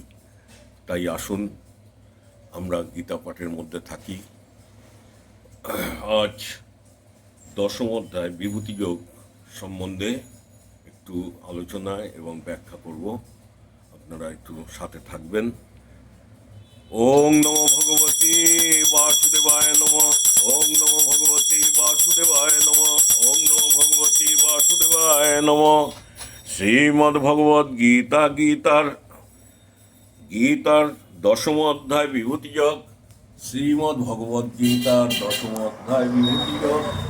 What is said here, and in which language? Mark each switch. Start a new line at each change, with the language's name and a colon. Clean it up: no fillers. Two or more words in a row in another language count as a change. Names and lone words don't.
Bangla: তাই আসুন আমরা গীতা পাঠের মধ্যে থাকি। আজ 10ম অধ্যায় বিভূতিযোগ সম্বন্ধে একটু আলোচনা এবং ব্যাখ্যা করব। আপনারা একটু সাথে থাকবেন।
Sanskrit: ওং নমো ভগবতে বাসুদেবায় নমঃ। ওং নমো ভগবতে বাসুদেবায় নমঃ। ওং নমো ভগবতে বাসুদেবায় নমঃ।
Bangla: শ্রীমদ্ ভগবদ্ গীতা গীতার 10ম অধ্যায় বিভূতিযোগ। শ্রীমদ্ ভগবদ্ গীতার 10ম অধ্যায় বিভূতিযোগ।